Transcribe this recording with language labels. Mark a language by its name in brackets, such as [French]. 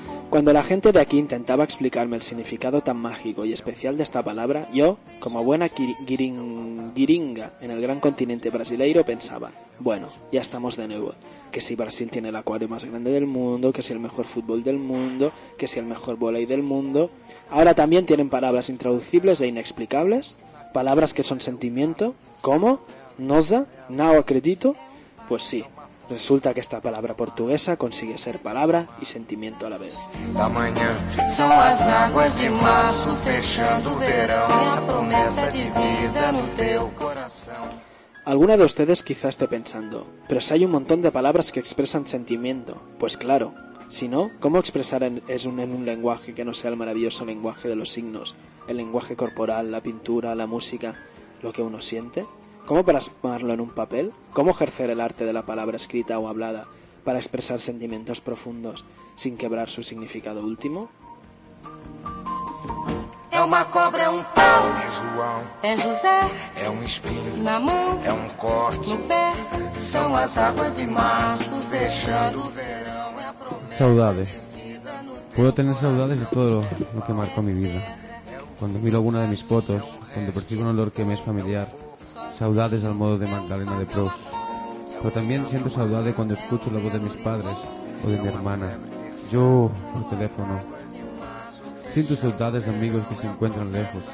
[Spanish] Cuando la gente de aquí intentaba explicarme el significado tan mágico y especial de esta palabra, yo, como buena giringa en el gran continente brasileiro, pensaba, bueno, ya estamos de nuevo, que si Brasil tiene el acuario más grande del mundo, que si el mejor fútbol del mundo, que si el mejor vóley del mundo, ahora también tienen palabras intraducibles e inexplicables, palabras que son sentimiento, como, [Portuguese] nosa, não acredito, [Spanish] pues sí. Resulta que esta palabra portuguesa consigue ser palabra y sentimiento a la vez. [Portuguese] Da manhã são as águas de março fechando o verão, a promessa de vida no teu coração. [Spanish] Alguna de ustedes quizá esté pensando, pero si hay un montón de palabras que expresan sentimiento, pues claro, si no, ¿cómo expresar en un lenguaje que no sea el maravilloso lenguaje de los signos, el lenguaje corporal, la pintura, la música, lo que uno siente? ¿Cómo plasmarlo en un papel? ¿Cómo ejercer el arte de la palabra escrita o hablada para expresar sentimientos profundos sin quebrar su significado último? [Portuguese] É uma cobra, é um pau. É João. É José. É um espinho. Na mão. É um corte. No pé. São as águas de março fechando o verão. É a promessa. Saudade. [Spanish] Puedo tener saudades de todo lo que marcó mi vida. Cuando miro alguna de mis fotos, cuando percibo un olor que me es familiar. Saudades al modo de Magdalena de Prous. Pero también siento saudade cuando escucho la voz de mis padres o de mi hermana. Yo, por teléfono. Siento saudades de amigos que se encuentran lejos.